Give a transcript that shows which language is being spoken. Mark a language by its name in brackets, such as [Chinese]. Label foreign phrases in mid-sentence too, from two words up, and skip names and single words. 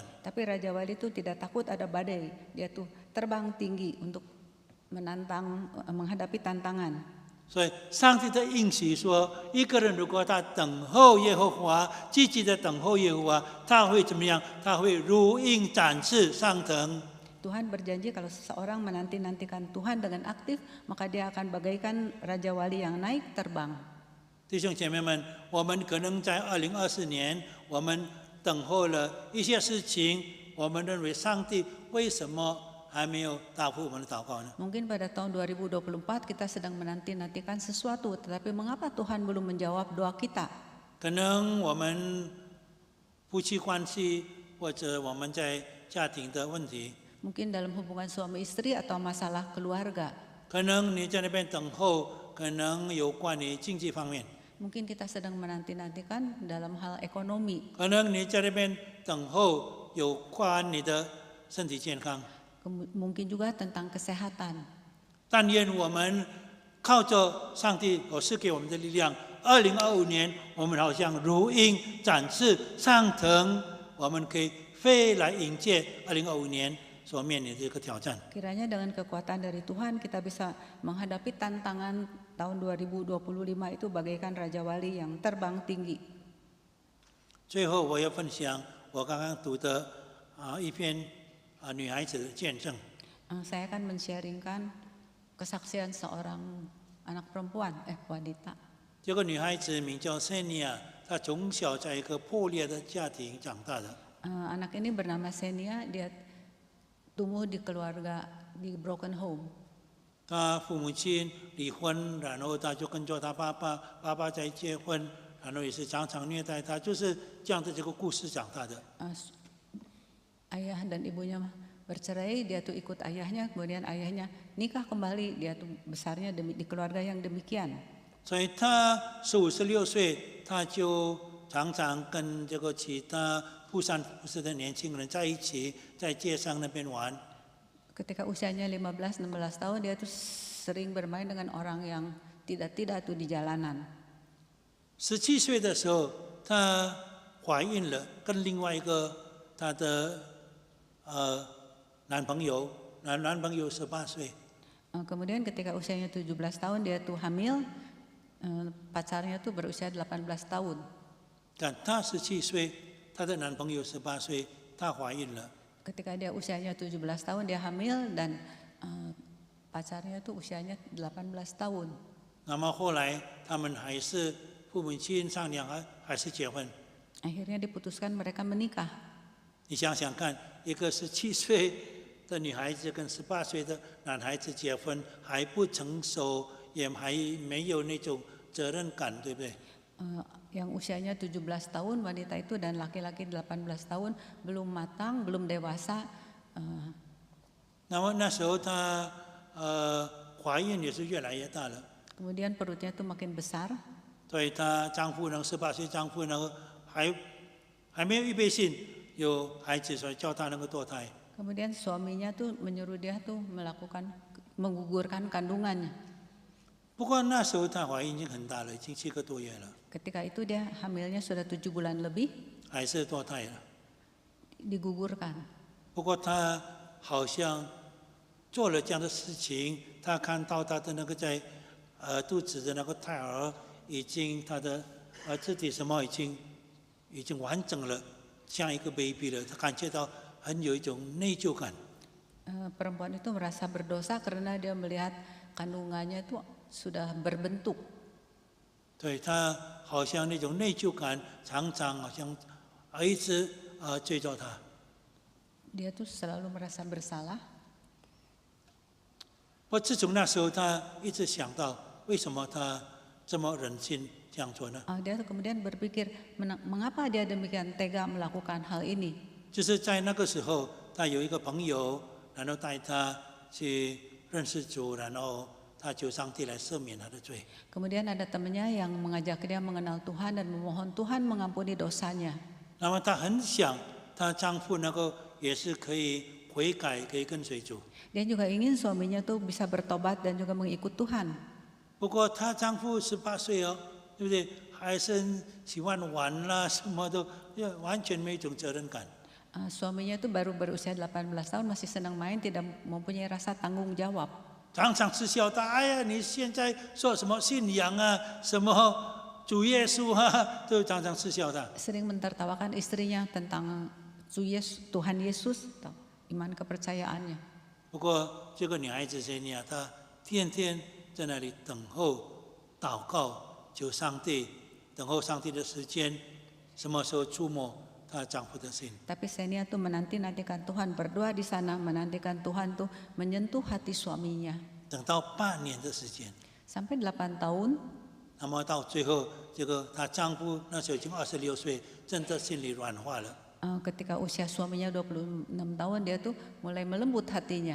[Indonesian] Tapi Raja Wali itu tidak takut ada badai, dia tuh terbang tinggi untuk menghadapi tantangan. [Chinese] 所以上帝的应许说，一个人如果他等候耶和华，积极的等候耶和华，他会怎么样？他会如鹰展翅上腾。 [Indonesian] Tuhan berjanji kalau seseorang menanti-nantikan Tuhan dengan aktif, maka dia akan bagaikan Raja Wali yang naik terbang. [Chinese] 弟兄姐妹们，我们可能在2024年，我们等候了一些事情，我们认为上帝为什么还没有答复我们的祷告呢？ [Indonesian] Mungkin pada tahun 2024 kita sedang menanti-nantikan sesuatu, tetapi mengapa Tuhan belum menjawab doa kita? [Chinese] 可能我们夫妻关系，或者我们在家庭的问题， [Indonesian] Mungkin dalam hubungan suami istri atau masalah keluarga. [Chinese] 可能你在那边等候，可能有关于经济方面， [Indonesian] Mungkin kita sedang menanti-nantikan dalam hal ekonomi. [Chinese] 可能你在那边等候有关你的身体健康。 [Indonesian] Mungkin juga tentang kesehatan. [Chinese] 但愿我们靠着上帝所赐给我们的力量，2025年我们好像如鹰展翅上腾，我们可以飞来迎接2025年所面临的这个挑战。 [Indonesian] Kiranya dengan kekuatan dari Tuhan kita bisa menghadapi tantangan tahun 2025 itu bagaikan Raja Wali yang terbang tinggi. [Chinese] 最后我要分享我刚刚读的一篇女孩子的见证。 [Indonesian] Saya akan men-sharingkan kesaksian seorang anak perempuan, wanita. [Chinese] 这个女孩子名叫 Senia， 她从小在一个破裂的家庭长大的。 [Indonesian] Anak ini bernama Senia, dia tumbuh di keluarga di [English] broken home. [Chinese] 她父母亲离婚，然后她就跟着她爸爸，爸爸再结婚，然后也是常常虐待她，就是这样的这个故事长大的。 [Indonesian] Ayah dan ibunya bercerai, dia tuh ikut ayahnya, kemudian ayahnya nikah kembali, dia tuh besarnya di keluarga yang demikian. [Chinese] 所以她15、16岁，她就常常跟这个其他不三不四的年轻人在一起，在街上那边玩。 [Indonesian] Ketika usianya 15-16 tahun, dia tuh sering bermain dengan orang yang tidak tuh di jalanan. [Chinese] 17 岁的时候，她怀孕了，跟另外一个她的男朋友18岁。 [Indonesian] Kemudian ketika usianya 17 tahun, dia tuh hamil, pacarnya tuh berusia 18 tahun. [Chinese] 但她17岁，她的男朋友18岁，她怀孕了。 [Indonesian] Ketika dia usianya 17 tahun, dia hamil dan pacarnya tuh usianya 18 tahun. [Chinese] 那么后来他们还是父母亲商量，还是结婚。 [Indonesian] Akhirnya diputuskan mereka menikah. [Chinese] 你想想看，一个17岁的女孩子跟18岁的男孩子结婚，还不成熟，也还没有那种责任感，对不对？ [Indonesian] Yang usianya 17 tahun wanita itu dan laki-laki 18 tahun belum matang, belum dewasa. [Chinese] 那么那时候她怀孕也是越来越大了。 [Indonesian] Kemudian perutnya tuh makin besar. [Chinese] 所以她丈夫呢，18岁丈夫呢还没有预备性有孩子，所以叫她能够堕胎。 [Indonesian] Kemudian suaminya tuh menyuruh dia tuh menggugurkan kandungannya. [Chinese] 不过那时候她怀孕已经很大了，已经7个多月了， [Indonesian] Ketika itu dia hamilnya sudah 7 bulan lebih, [Chinese] 还是堕胎了。 [Indonesian] digugurkan. [Chinese] 不过她好像做了这样的事情，她看到她的那个在肚子的那个胎儿已经她的肢体什么已经完整了，像一个 baby 了，她感觉到很有一种内疚感。 [Indonesian] Perempuan itu merasa berdosa karena dia melihat kandungannya itu sudah berbentuk. [Chinese] 对，她好像那种内疚感常常好像一直追着她。 [Indonesian] Dia tuh selalu merasa bersalah. [Chinese] 不过自从那时候，她一直想到为什么她这么忍心这样做呢？ [Indonesian] Dia kemudian berpikir, mengapa dia demikian tega melakukan hal ini? [Chinese] 就是在那个时候，他有一个朋友，然后带他去认识主，然后他求上帝来赦免他的罪。 [Indonesian] Kemudian ada temannya yang mengajak dia mengenal Tuhan dan memohon Tuhan mengampuni dosanya. [Chinese] 那么她很想她丈夫能够也是可以悔改，可以跟随主。 [Indonesian] Dia juga ingin suaminya tuh bisa bertobat dan juga mengikut Tuhan. [Chinese] 不过她丈夫18岁哦，对不对？还是喜欢玩啦，什么都完全没有一种责任感。 [Indonesian] Suaminya itu baru berusia 18 tahun, masih senang main, tidak mempunyai rasa tanggung jawab. [Chinese] 常常嗤笑他，哎呀，你现在说什么信仰啊，什么主耶稣啊，都常常嗤笑他。 [Indonesian] Sering mentertawakan istrinya tentang Tuhan Yesus, atau iman kepercayaannya. [Chinese] 不过这个女孩子谁呢？她天天在那里等候、祷告、求上帝，等候上帝的时间，什么时候触摸她丈夫的心。 [Indonesian] Tapi Xenia tuh menanti-nantikan Tuhan, berdoa di sana, menantikan Tuhan tuh menyentuh hati suaminya. [Chinese] 等到8年的时间， [Indonesian] Sampai 8 tahun, [Chinese] 那么到最后，这个她丈夫那时候已经26岁，真的心里软化了。 [Indonesian] ketika usia suaminya 26 tahun, dia tuh mulai melembut hatinya.